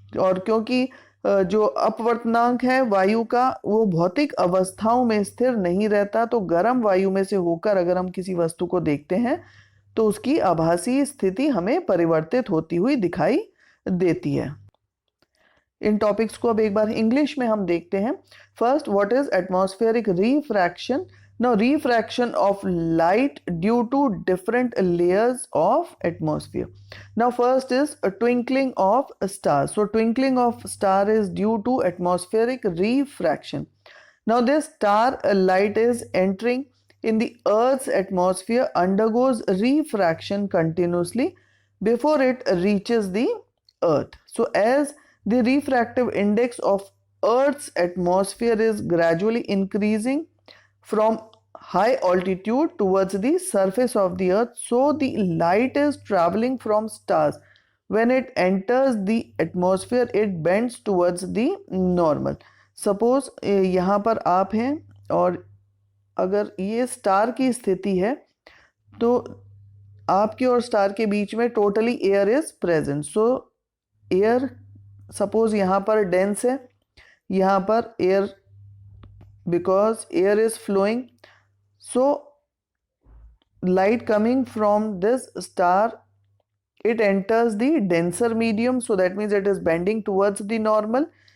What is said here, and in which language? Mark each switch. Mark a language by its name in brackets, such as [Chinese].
[Hindi] और क्योंकि जो अपवर्तनांक है वायु का वो भौतिक अवस्थाओं में स्थिर नहीं रहता, तो गर्म वायु में से होकर अगर हम किसी वस्तु को देखते हैं तो उसकी आभासी स्थिति हमें परिवर्तित होती हुई दिखाई देती है। इन टॉपिक्स को अब एक बार इंग्लिश में हम देखते हैं। [English] First, what is atmospheric refraction? Now, refraction of light due to different layers of atmosphere. Now, first is a twinkling of stars. So, twinkling of star is due to atmospheric refraction. Now, this star light is entering in the Earth's atmosphere, undergoes refraction continuously before it reaches the Earth. So, as the refractive index of Earth's atmosphere is gradually increasing from high altitude towards the surface of the earth, so the light is traveling from stars. When it enters the atmosphere, it bends towards the normal. [Hindi] Suppose यहाँ पर आप हैं और अगर ये star की स्थिति है तो आपके और स्टार के बीच में [English] Totally air is present. [Hindi] So air suppose यहाँ पर डेंस है, [English] यहाँ पर air, because air is flowing, so light coming from this star, it enters the denser medium, so that means it is bending towards the normal.